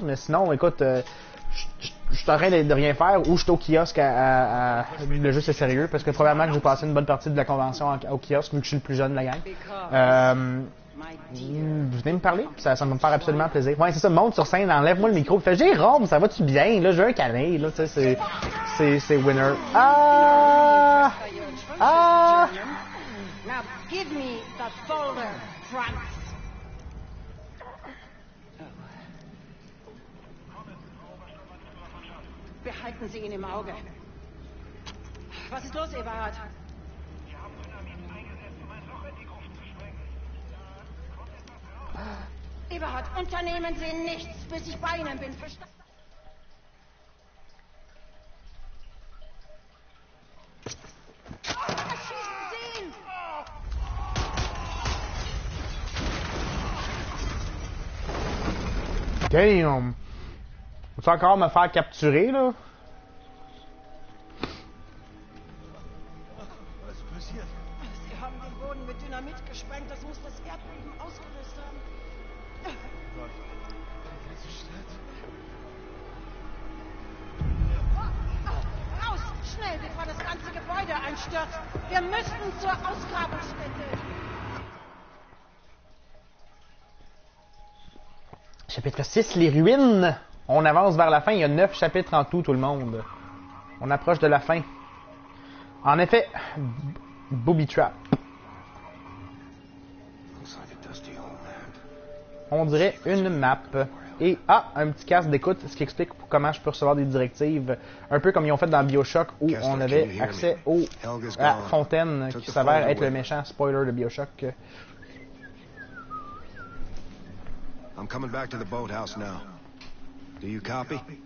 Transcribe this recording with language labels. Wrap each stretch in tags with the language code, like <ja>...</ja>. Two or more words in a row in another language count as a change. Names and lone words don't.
<fr>Mais sinon, écoute, je suis en train de rien faire ou je suis au kiosque le jeu c'est sérieux parce que probablement que j'ai passé une bonne partie de la convention au kiosque vu que je suis le plus jeune de la gang. Vous venez me parler? Ça va me faire absolument plaisir. Ouais, c'est ça, monte sur scène, enlève-moi le micro, fais Jérôme, ça va-tu bien? Là, je veux un câlin, là, tu sais, c'est winner. Ah!</fr> <en>Now give me the folder, Franz.</en> <de>Behalten Sie ihn im Auge. Was ist los, Eberhard? Wir haben Dynamit eingesetzt, um ein Loch in die Gruft zu sprengen. Eberhard, unternehmen Sie nichts, bis ich bei Ihnen bin. Verstanden? Erschießen Sie ihn!</de> <en>Damn!</en> <fr>Faut-tu encore me faire capturer, là?</fr> <de>Was ist passiert? Sie haben den Boden mit Dynamit gesprengt. Das muss das Erdbeben ausgelöst haben. Gott, die ganze Stadt. Raus! Schnell, bevor das ganze Gebäude einstürzt. Wir müssen zur Ausgrabungsstätte.</de> <fr>Chapitre 6, les ruines. On avance vers la fin. Il y a 9 chapitres en tout le monde. On approche de la fin. En effet, Booby Trap. On dirait une map. Et, un petit casque d'écoute, ce qui explique comment je peux recevoir des directives. Un peu comme ils ont fait dans BioShock, où on avait accès à la fontaine, qui s'avère être le méchant spoiler de BioShock.</fr> <en>I'm coming back to the boathouse now. Do you copy?</en>